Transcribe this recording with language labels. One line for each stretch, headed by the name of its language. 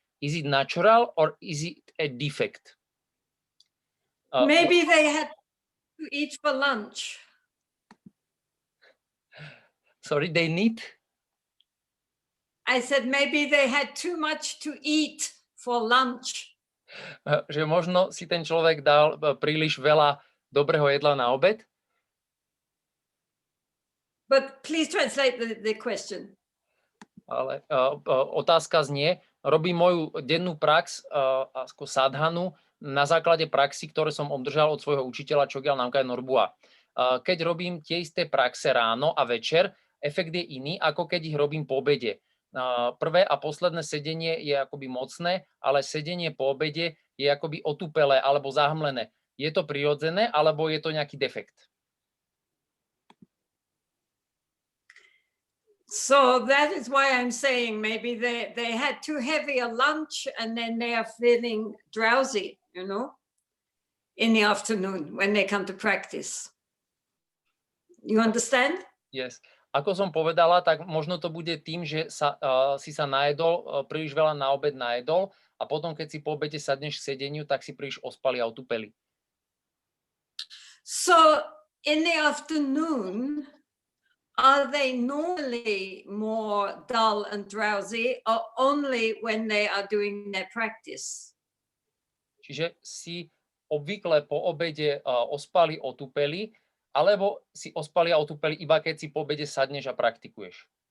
English: Is it natural or is it a defect? Maybe they had to eat for lunch. Sorry, they need? I said maybe they had too much to eat for lunch.
Slovak: Že možno si ten človek dal príliš veľa dobrého jedla na obed.
English: But please translate the question.
Slovak: Ale otázka znie, robím moju dennú prax ako sadhanu na základe praxi, ktoré som obdržal od svojho učiteľa Chogyal Namkhai Norbua. Keď robím tie isté praxe ráno a večer, efekt je iný, ako keď ich robím po obede. Prvé a posledné sedenie je akoby mocné, ale sedenie po obede je akoby otupelé alebo zahmlené. Je to prirodzené, alebo je to nejaký defekt?
English: So that is why I'm saying maybe they had too heavy a lunch and then they are feeling drowsy, you know, in the afternoon when they come to practice. You understand? Yes.
Slovak: Ako som povedala, tak možno to bude tým, že si sa najedol, príliš veľa na obed najedol a potom, keď si po obede sadneš k sedeniu, tak si príliš ospali a otupeli.
English: So in the afternoon, are they normally more dull and drowsy or only when they are doing their practice?
Slovak: Čiže si obvykle po obede ospali, otupeli, alebo si ospali a otupeli iba keď si po obede sadneš a praktikuješ?